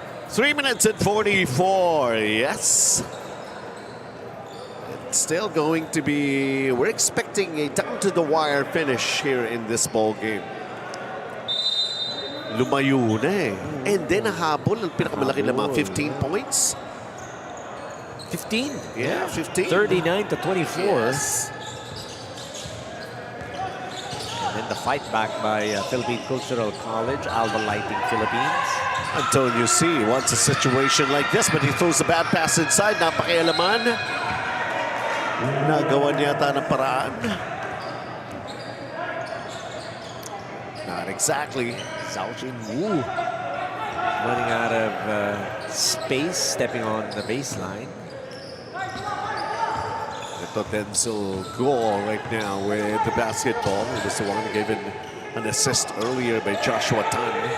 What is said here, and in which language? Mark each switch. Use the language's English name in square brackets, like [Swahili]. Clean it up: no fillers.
[English] Three minutes and 44, yes. It's still going to be, we're expecting a down-to-the-wire finish here in this ball game. [Filipino] Lumayo na eh. [English] And then [Filipino] nahabol ang pinakamalaki na mga 15 points. [English] 15? Yeah, 15. 39-24. Yes. And then the fight back by Philippine Cultural College, ALVA Lighting Philippines. Antonio C wants a situation like this, but he throws a bad pass inside. [Filipino] Napakialaman. Nagawa niyata ng paraan. [English] Not exactly. Zhao Jinwu running out of space, stepping on the baseline. Ito Denzel Goal right now with the basketball. It was the one given an assist earlier by Joshua Tan.